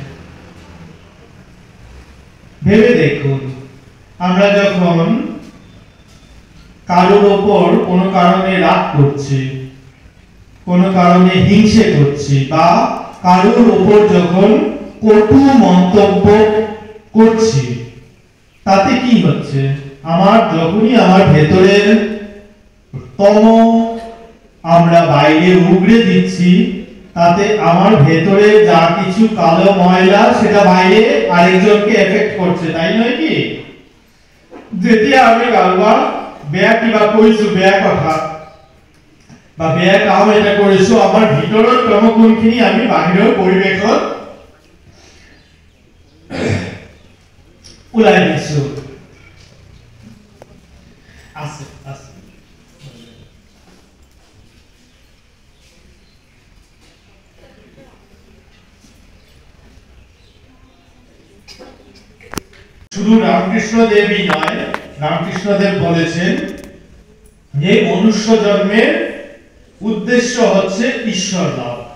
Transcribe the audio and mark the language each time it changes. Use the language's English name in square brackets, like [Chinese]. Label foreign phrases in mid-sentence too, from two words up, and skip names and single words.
[Bangla] ভেবে দেখুন, আমরা যখন কারোর ওপর কোনো কারণে রাগ করছি, কোনো কারণে হিংসে করছি, বা কারোর ওপর যখন কটু মন্তব্য করছি, তাতে কি হচ্ছে? যখনই আমার ভেতরের তম আমরা বাইরে উগড়ে দিচ্ছি, তাতে আমার ভেতরে যা কিছু কালো ময়লা সেটা বাইরে আরেকজনকে এফেক্ট করছে, তাই নয় কি? [Assamese] যেতিয়া আমি কাৰোবাক বেয়া কিবা কৈছো, বেয়া কথা বা বেয়া কাম এটা কৰিছো, আমাৰ ভিতৰৰ তমগুণখিনি আমি বাহিৰৰ পৰিৱেশত ওলাই দিছো। [Bangla] আছে আছে শুধু রামকৃষ্ণ দেবই নয়, রামকৃষ্ণ দেব বলেছেন যে মনুষ্য জন্মের উদ্দেশ্য হচ্ছে ঈশ্বর লাভ।